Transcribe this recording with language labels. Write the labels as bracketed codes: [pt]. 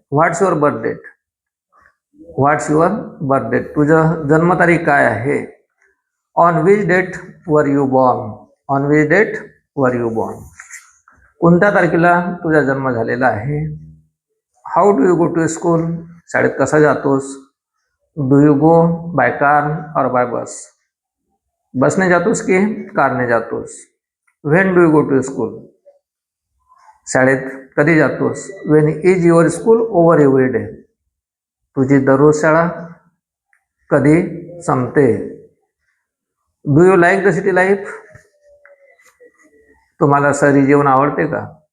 [en] what's your birth date, what's your birth date, [mr] तुझं जन्मतारीख काय आहे. [en] on which date were you born, on which date were you born, [mr] कोणत्या तारखेला तुझा जन्म झालेला आहे. [en] how do you go to school, [mr] शाळेत कसा जातोस. [en] do you go by car or by bus, [mr] बसने जातोस की कारने जातोस. [en] when do you go to school, [mr] शाळेत कधी जातोस. [en] when is your school over every day, [mr] तुझी दररोज शाळा कधी संपते. [en] do you like the city life, [mr] तुम्हाला शहरी जीवन आवडते का.